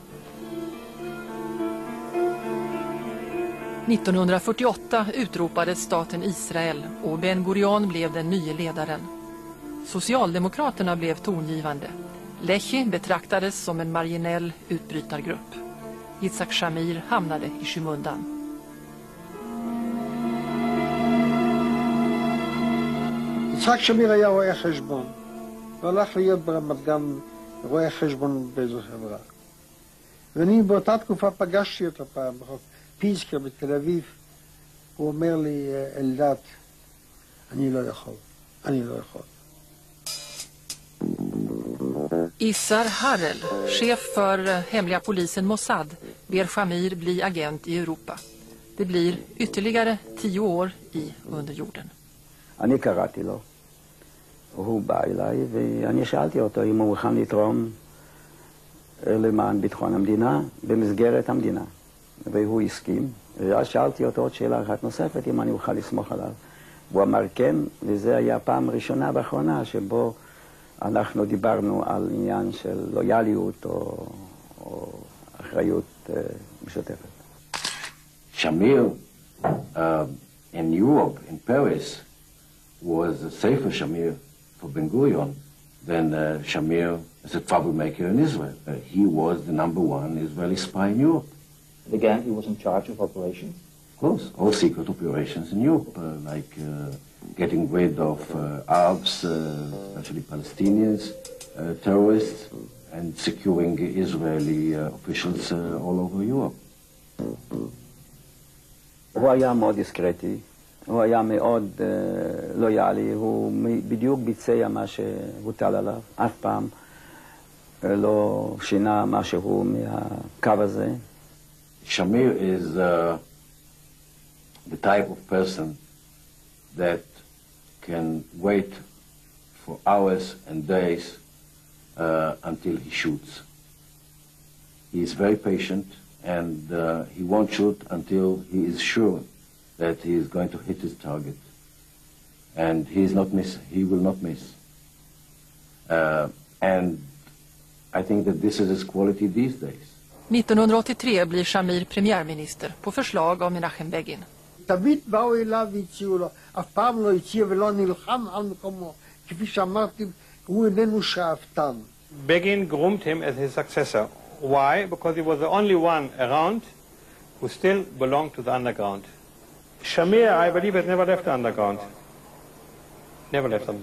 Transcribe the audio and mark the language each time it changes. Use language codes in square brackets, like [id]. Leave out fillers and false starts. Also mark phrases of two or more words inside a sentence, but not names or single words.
[sv] 1948 utropades staten Israel och Ben Gurion blev den nya ledaren. Socialdemokraterna blev tongivande. Lechi betraktades som en marginell utbrytargrupp. Yitzhak Shamir hamnade i skymundan. [he] יצחק שמיר היה רואה חשבון. הוא הלך להיות ברמת גן רואה חשבון באיזו חברה. ואני באותה תקופה פגשתי אותו פעם בחוף פיסקר בתל אביב. הוא אומר לי, אלדד, אני לא יכול. [sv] Issar Harel, chef för hemliga polisen Mossad, ber Shamir bli agent i Europa. Det blir ytterligare 10 år i underjorden. [he] אני קראתי לו, הוא בא אליי ואני שאלתי אותו אם הוא מוכן לתרום למען ביטחון המדינה במסגרת המדינה. והוא הסכים, ואז שאלתי אותו עוד שאלה אחת נוספת אם אני אוכל לסמוך עליו. הוא אמר כן, וזה היה פעם ראשונה ואחרונה שבו אנחנו דיברנו על עניין של לויאליות או אחריות משותפת. [en] Shamir in Europe, in Paris, was a safer Shamir for Ben Gurion than Shamir as a troublemaker in Israel. He was the #1 Israeli spy in Europe. Again, he was in charge of operations? Of course, all secret operations in Europe, like getting rid of Arabs, especially Palestinians, terrorists, and securing Israeli officials all over Europe. [he] הוא היה מאוד דיסקרטי, הוא היה מאוד לויאלי, הוא בדיוק ביצע מה שהוטל עליו, אף פעם לא שינה משהו מהקו הזה. [en] Shamir is the type of person that can wait for hours and days until he shoots. He is very patient and he won't shoot until he is sure that he is going to hit his target. And he will not miss. And I think that this is his quality these days. [sv] 1983 blir Shamir premiärminister på förslag av Menachem Begin. [he] תמיד באו אליו והציעו לו, אף פעם לא הציע ולא נלחם על מקומו. כפי שאמרתי, הוא איננו שאפתן. [en] Begin groomed him as his successor. Why? Because he was the only one around who still belonged to the underground. Shamir, I believe, has never left the underground. Never left them.